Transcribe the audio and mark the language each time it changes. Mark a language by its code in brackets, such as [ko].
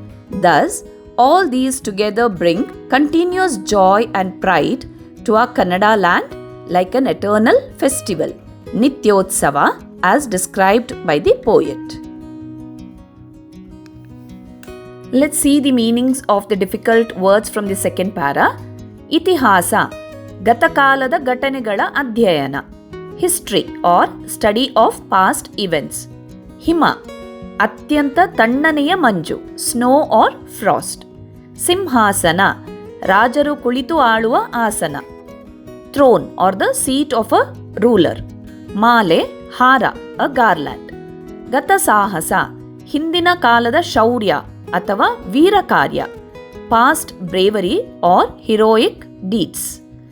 [en] Thus, all these together bring continuous joy and pride to our Kannada land like an eternal festival, Nityotsava, as described by the poet. Let's see the meanings of the difficult words from the second para. [kn] Itihasa, ಗತಕಾಲದ ಘಟನೆಗಳ ಅಧ್ಯಯನ. [en] History or study of past events. [kn] ಹಿಮ, ಅತ್ಯಂತ ತಣ್ಣನೆಯ ಮಂಜು, [en] Snow or frost. [kn] ಸಿಂಹಾಸನ, ರಾಜರು ಕುಳಿತು ಆಳುವ ಆಸನ. [en] Throne or the seat of a ruler. [kn] ಮಾಲೆ, ಹಾರ, [en] A garland. [kn] ಗತಸಾಹಸ, ಹಿಂದಿನ ಕಾಲದ ಶೌರ್ಯ ಅಥವಾ ವೀರ ಕಾರ್ಯ, [en] Past bravery or heroic deeds.